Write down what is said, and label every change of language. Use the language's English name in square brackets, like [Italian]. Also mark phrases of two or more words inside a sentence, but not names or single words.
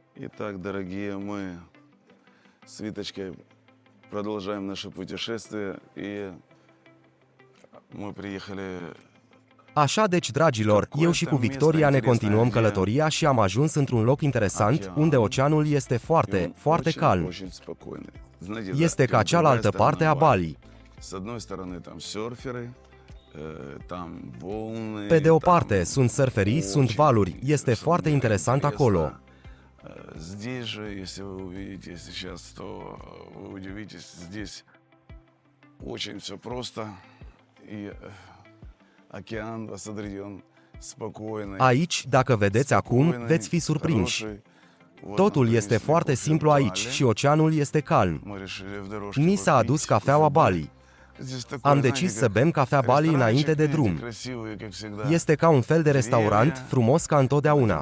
[Russian] Итак, dорогие, мы с Виточкой продолжаем наше путешествие, и мы приехали. [Romanian] Așa deci, dragilor, eu și cu Victoria ne continuăm călătoria și am ajuns într-un loc interesant, unde oceanul este foarte, foarte calm. Este ca cealaltă parte a Bali. Pe de o parte, sunt surferii, sunt valuri, este foarte interesant acolo. [Russian] Здесь же, если вы увидите сейчас, то вы удивитесь, здесь очень все просто, и океан освобожден, спокойный. [Romanian] Aici, dacă vedeți acum, veți fi surprinși. Totul este foarte simplu aici și oceanul este calm. Ni s-a adus cafeaua Bali. Am decis să bem cafea Bali înainte de drum. Este ca un fel de restaurant, frumos ca întotdeauna.